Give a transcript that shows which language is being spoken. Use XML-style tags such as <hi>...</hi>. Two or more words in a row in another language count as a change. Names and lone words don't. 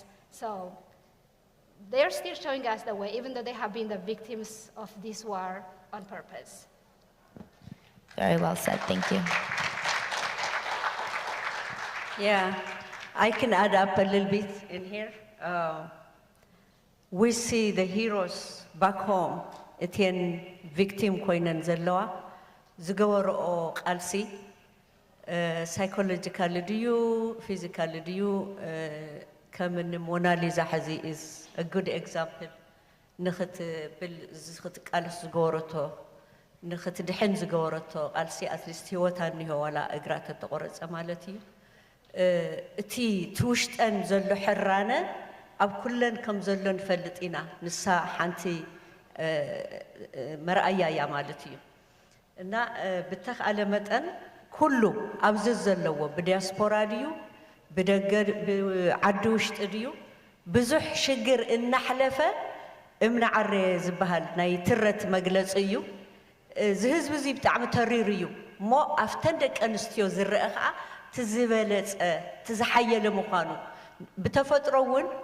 <en>So they're still showing us the way, even though they have been the victims of this war on purpose. Very well said, thank you. Yeah, I can add up a little bit in here. We see the heroes back home, Etienne victim</en> <ti>ኮይነን ዘለዋ ዝገበርኦ ቃልሲ psychological ድዩ physical ድዩ ከምኒ ሞናሊዛ ሕዚ</ti> <en>is a good example</en> <ti>ንኽትብል ዝኽትቃልስ ዝገበረቶ ንኽትድሕን ዝገበረቶ ቃልሲ</ti> <en>at least</en> <ti>ህይወታ እኒሆ ዋላ እግራ ተቆረፀ ማለት እዩ እቲ ትውሽጠን ዘሎ ሕራነ ኣብ ኩለን ከም ዘሎ ንፈልጥ ኢና ንሳ ሓንቲ መርኣያ እያ ማለት እዩ እና ብተኽኣለ መጠን ኩሉ ኣብዚ ዘለዎ ብዲያስፖራ ድዩ ብደገ ዓዲ ውሽጢ ድዩ ብዙሕ ሽግር እናሕለፈ እምናዓረ ዝበሃል ናይ ትረት መግለፂ እዩ እዚ ህዝቢ እዚ ብጣዕሚ ተሪር እዩ እሞ ኣፍተን ደቂ ኣንስትዮ ዝረአ ከዓ ትዝበለፀ ትዝሓየለ ምዃኑ ብተፈጥሮ እውን</ti>